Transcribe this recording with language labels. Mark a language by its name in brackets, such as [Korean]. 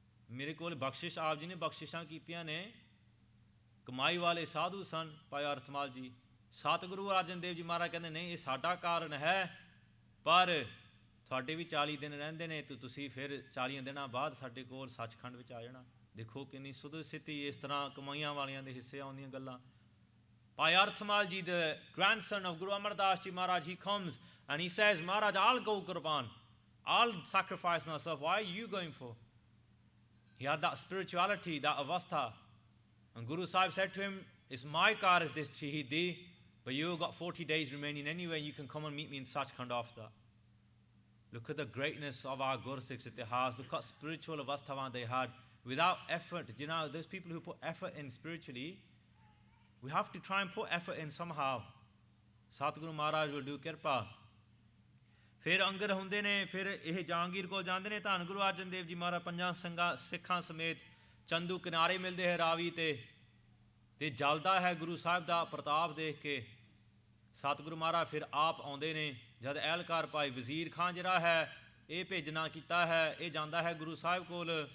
[Punjabi] ਮੇਰੇ ਕੋਲ ਬਖਸ਼ਿਸ਼, ਆਪ ਜੀ ਨੇ ਬਖਸ਼ਿਸ਼ਾਂ ਕੀਤੀਆਂ ਨੇ। ਕਮਾਈ ਵਾਲੇ ਸਾਧੂ ਸਨ ਭਾਈ ਅਰਥਮਲ ਜੀ। ਸਤਿਗੁਰੂ ਅਰਜਨ ਦੇਵ ਜੀ ਮਹਾਰਾਜ ਕਹਿੰਦੇ ਨਹੀਂ, ਇਹ ਸਾਡਾ ਕਾਰਨ ਹੈ, ਪਰ ਤੁਹਾਡੇ ਵੀ 40 ਦਿਨ ਰਹਿੰਦੇ ਨੇ, ਤਾਂ ਤੁਸੀਂ ਫਿਰ 40 ਦਿਨਾਂ ਬਾਅਦ ਸਾਡੇ ਕੋਲ ਸੱਚਖੰਡ ਵਿੱਚ ਆ ਜਾਣਾ। ਦੇਖੋ ਕਿੰਨੀ ਸੁਧ ਸਥਿਤੀ, ਇਸ ਤਰ੍ਹਾਂ ਕਮਾਈਆਂ ਵਾਲਿਆਂ ਦੇ ਹਿੱਸੇ ਆਉਂਦੀਆਂ ਗੱਲਾਂ। [English] Bhai Arthmal ji, the grandson of Guru Amardas Ji Maharaj, he comes and he says, Maharaj, I'll go Qurban, I'll sacrifice myself, why are you going for? He had that spirituality, that avastha. And Guru Sahib said to him, it's my car is this Shahidi, but you've got 40 days remaining anyway, you can come and meet me in Sachkhand after. Look at the greatness of our Guru Sikhs Itihas. Look at spiritual avastha they had without effort. You know, those people who put effort in spiritually, We have to try and put effort in somehow. Satguru Maharaj will do kirpa. [Punjabi] ਫਿਰ ਅੰਗਦ ਹੁੰਦੇ ਨੇ, ਫਿਰ ਇਹ ਜਹਾਂਗੀਰ ਕੋਲ ਜਾਂਦੇ ਨੇ। ਧੰਨ ਗੁਰੂ ਅਰਜਨ ਦੇਵ ਜੀ ਮਹਾਰਾਜ ਪੰਜਾਂ ਸਿੱਖਾਂ ਸਮੇਤ ਚੰਦੂ ਕਿਨਾਰੇ ਮਿਲਦੇ ਹੈ ਰਾਵੀ ਤੇ ਜਲਦਾ ਹੈ ਗੁਰੂ ਸਾਹਿਬ ਦਾ ਪ੍ਰਤਾਪ ਦੇਖ ਕੇ। ਸਤਿਗੁਰੂ ਮਹਾਰਾਜ ਫਿਰ ਆਪ ਆਉਂਦੇ ਨੇ। ਜਦ ਅਹਿਲਕਾਰ ਭਾਈ ਵਜ਼ੀਰ ਖਾਨ ਜਿਹੜਾ ਹੈ ਇਹ ਭੇਜਣਾ ਕੀਤਾ ਹੈ, ਇਹ ਜਾਂਦਾ ਹੈ ਗੁਰੂ ਸਾਹਿਬ ਕੋਲ।